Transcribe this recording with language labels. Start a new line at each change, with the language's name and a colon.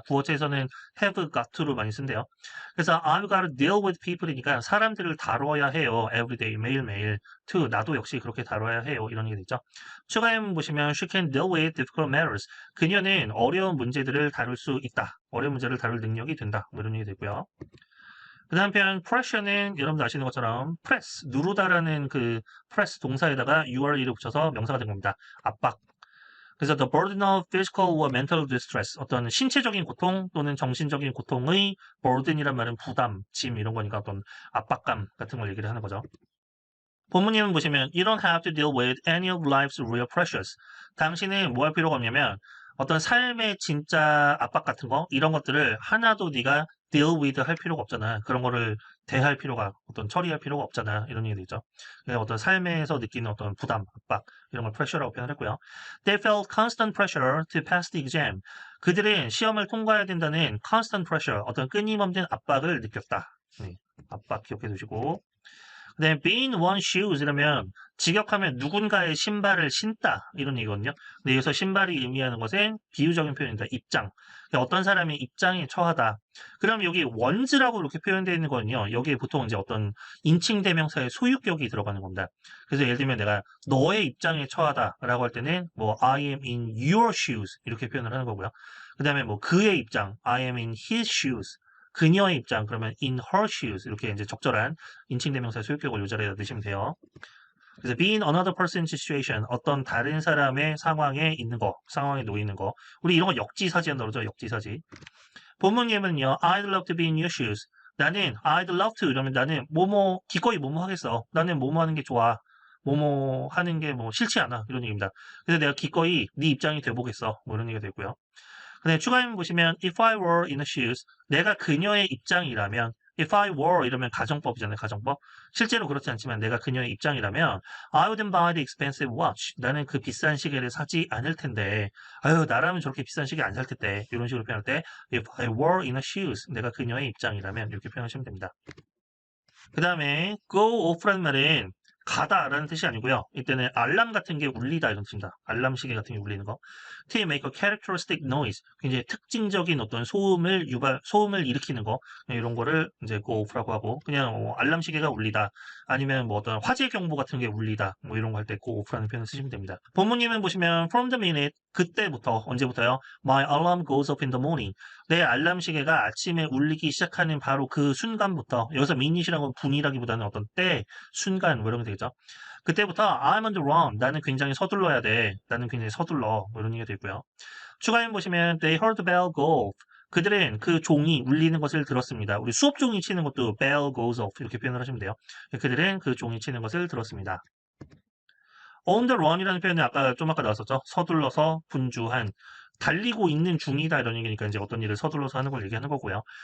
Korean: 구어체에서는 have got to로 많이 쓴대요. 그래서
English: I've got to deal with people
Korean: 이니까 사람들을 다뤄야 해요. everyday 매일매일. to 나도 역시 그렇게 다뤄야 해요. 이런 얘기 되죠. 추가해문 보시면
English: she can deal with difficult matters.
Korean: 그녀는 어려운 문제들을 다룰 수 있다. 어려운 문제를 다룰 능력이 된다. 뭐 이런 얘기 되고요. 그 다음 표현 pressure는 여러분들 아시는 것처럼 press, 누르다라는 그 press 동사에다가 url을 붙여서 명사가 된 겁니다. 압박. 그래서
English: the burden of physical or mental distress,
Korean: 어떤 신체적인 고통 또는 정신적인 고통의 burden이란 말은 부담, 짐 이런 거니까 어떤 압박감 같은 걸 얘기를 하는 거죠. 본문님 보시면
English: You don't have to deal with any of life's real pressures.
Korean: 당신은 뭐 할 필요가 없냐면 어떤 삶의 진짜 압박 같은 거 이런 것들을 하나도 네가 deal with 할 필요가 없잖아. 그런 거를 대할 필요가 어떤 처리할 필요가 없잖아. 이런 얘기 되죠. 그래서 어떤 삶에서 느끼는 어떤 부담, 압박 이런 걸 pressure라고 표현했고요.
English: They felt constant pressure to pass the exam.
Korean: 그들은 시험을 통과해야 된다는 constant pressure, 어떤 끊임없는 압박을 느꼈다. 압박 기억해 두시고 그다음에 be in one's shoes 이러면 직역하면 누군가의 신발을 신다 이런 얘기거든요. 근데 여기서 신발이 의미하는 것은 비유적인 표현입니다. 입장. 그러니까 어떤 사람의 입장에 처하다. 그럼 여기 one's라고 이렇게 표현되어 있는 거는요. 여기에 보통 이제 어떤 인칭 대명사의 소유격이 들어가는 겁니다. 그래서 예를 들면 내가 너의 입장에 처하다라고 할 때는 뭐
English: I am in your shoes
Korean: 이렇게 표현을 하는 거고요. 그다음에 뭐 그의 입장
English: I am in his shoes.
Korean: 그녀의 입장 그러면 in her shoes 이렇게 이제 적절한 인칭 대명사 소유격을 요 자리에다 넣으시면 돼요. 그래서
English: be in another person's situation
Korean: 어떤 다른 사람의 상황에 있는 거, 상황에 놓이는 거. 우리 이런 거 역지사지한다 그러죠. 역지사지. 본문 예문은요.
English: I'd love to be in your shoes.
Korean: 나는 I'd love to 이러면 나는 뭐뭐 기꺼이 뭐뭐 하겠어. 나는 뭐뭐 하는 게 좋아. 뭐뭐 하는 게 뭐 싫지 않아. 이런 얘기입니다. 그래서 내가 기꺼이 네 입장이 돼보겠어. 뭐 이런 얘기가 되고요. 근데 추가해면 보시면
English: if I were in the shoes
Korean: 내가 그녀의 입장이라면 if I were 이러면 가정법이잖아요. 가정법. 실제로 그렇지 않지만 내가 그녀의 입장이라면
English: I wouldn't buy the expensive watch.
Korean: 나는 그 비싼 시계를 사지 않을 텐데 아유 나라면 저렇게 비싼 시계 안 살 텐데 이런 식으로 표현할 때
English: if I were in the shoes
Korean: 내가 그녀의 입장이라면 이렇게 표현하시면 됩니다. 그 다음에 go off라는 말은 가다라는 뜻이 아니고요. 이때는 알람 같은 게 울리다 이런 뜻입니다. 알람 시계 같은 게 울리는 거.
English: To make a characteristic noise.
Korean: 굉장히 특징적인 어떤 소음을 일으키는 거. 이런 거를 이제 go off라고 하고 그냥 뭐 알람 시계가 울리다. 아니면 뭐 어떤 화재 경보 같은 게 울리다. 뭐 이런 거 할 때 go off라는 표현을 쓰시면 됩니다. 본문님은 보시면
English: from the minute
Korean: 그때부터 언제부터요?
English: My alarm goes up in the morning.
Korean: 내 알람 시계가 아침에 울리기 시작하는 바로 그 순간부터 여기서 minut이라는 건 분이라기보다는 어떤 때, 순간 뭐 이런 게 되겠죠. 그때부터
English: I'm on the run.
Korean: 나는 굉장히 서둘러야 돼. 나는 굉장히 서둘러. 뭐 이런 얘기가 되고요. 추가인 보시면
English: they heard the bell go off.
Korean: 그들은 그 종이 울리는 것을 들었습니다. 우리 수업 종이 치는 것도
English: bell goes off
Korean: 이렇게 표현을 하시면 돼요. 그들은 그 종이 치는 것을 들었습니다. on the run이라는 표현이 아까 나왔었죠. 서둘러서 분주한 달리고 있는 중이다 이런 얘기니까 이제 어떤 일을 서둘러서 하는 걸 얘기하는 거고요.